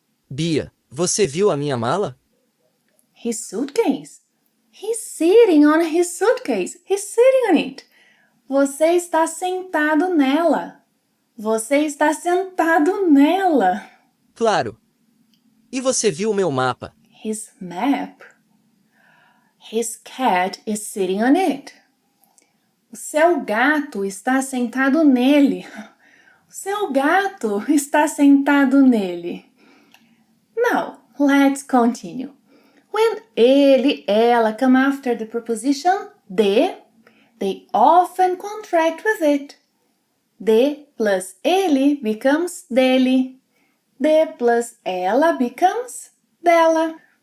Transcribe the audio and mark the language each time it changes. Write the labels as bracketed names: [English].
[Portuguese] Bia, você viu a minha mala? [English] His suitcase. He's sitting on his suitcase. He's sitting on it. [Portuguese] Você está sentado nela. Você está sentado nela. Claro. E você viu o meu mapa? [English] His map. His cat is sitting on it. [Portuguese] O seu gato está sentado nele. O seu gato está sentado nele. [English] Now, let's continue. When ele, ela come after the preposition de, they often contract with it. De plus ele becomes dele. De plus ela becomes dela.